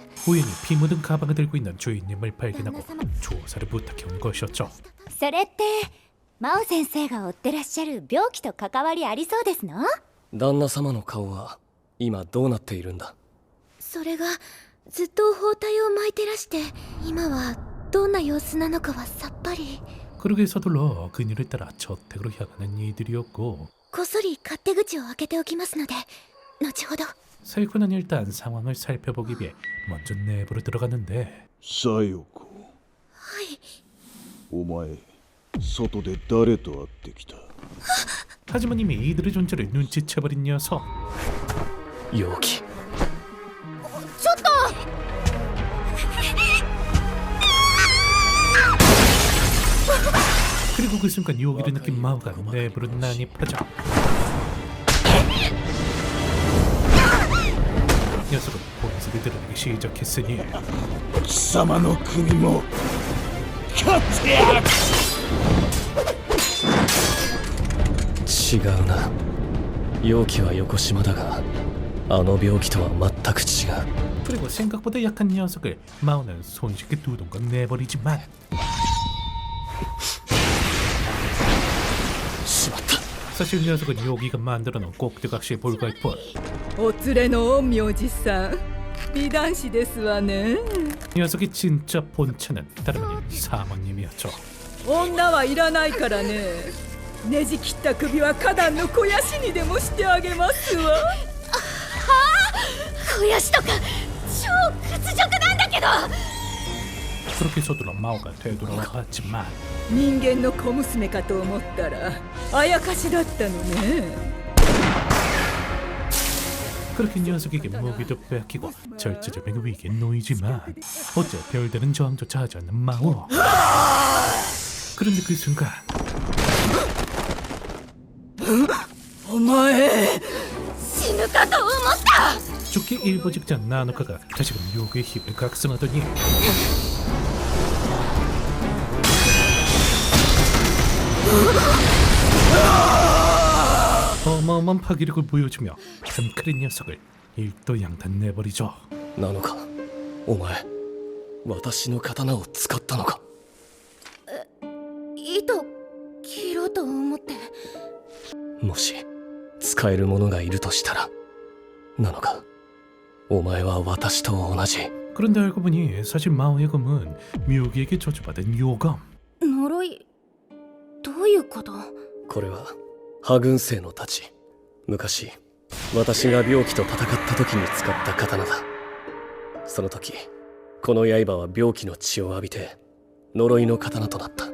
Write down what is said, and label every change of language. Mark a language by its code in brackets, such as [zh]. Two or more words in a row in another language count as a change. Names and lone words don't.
[ko] 우연히 피 묻은 가방을 들고 있는 주인님을 발견하고 조사를 부탁해온 것이었죠. [ja] それってマオ先生が追ってらっしゃる病気と関わりありそうですの？旦那様の顔は今どうなっているんだ。それがずっと包帯を巻いてらして今はどんな様子なのかはさっぱり。 [ko] 그러게 서둘러 그녀를 따라 저택으로 향하는 이들이었고 [ja] こっそり勝手口を開けておきますので後ほど。 [ko] 사이코는 일단 상황을 살펴보기 위해 먼저 내부로 들어갔는데 [ja] さよこはいお前外で誰と会ってきた [ko] 하지만 이미 이들의 존재를 눈치채버린 녀석. [ja] 容器。ちょっと [ko] 그리고 그 순간 요기를 느낀 마오가 내부로 난입하자 녀석은 본색을 드러내기 시작했으니 [ja] 貴様の国も勝ってやる違うな。容器は横島だがあの病気とは全く違う。 [ko] 그리고 생각보다 약한 녀석을 마오는 손쉽게 두동강 내버리지만 [ja] しまった。 [ko] 사실 녀석은 요기가 만들어놓은 꼭두각시에 불과할 뿐 [ja] お連れの陰陽師さん美男子ですわね。 [ko] 녀석의 진짜 본체는 다름 아닌 사모님이었죠. [ja] 女はいらないからね。ねじ切った首は花壇の肥やしにでもしてあげますわ。肥やしとか超屈辱なんだけど。 [ko] 그렇게 서둘러 마오가 되돌아와 봤지만 [ja] 人間の小娘かと思ったらあやかしだったのね。 [ko] 그렇게 녀석에게 무기도 빼앗기고 절체절명의 위기에 놓이지만 어째 별다른 저항조차 하지 않는 마오. 그런데 그 순간 [ja] お前死ぬかと思った。 [ko] 죽기 일보 직전 나노카가 다시금 요괴의 힘을 각성하더니 어마어마한 파괴력을 보여주며 큰 녀석을 일도양단 내버리죠. [ja] なのか。お前私の刀を使ったのか。糸切ろうと思って。もし使える者がいるとしたらなのか。お前は私と同じ。 [ko] 그런데 알고 보니 사실 마오의 검은 묘기에게 저주받은 요검. [ja] 呪いどういうこと？これは破軍生の太刀。昔私が病気と戦った時に使った刀だ。その時この刃は病気の血を浴びて呪いの刀となった。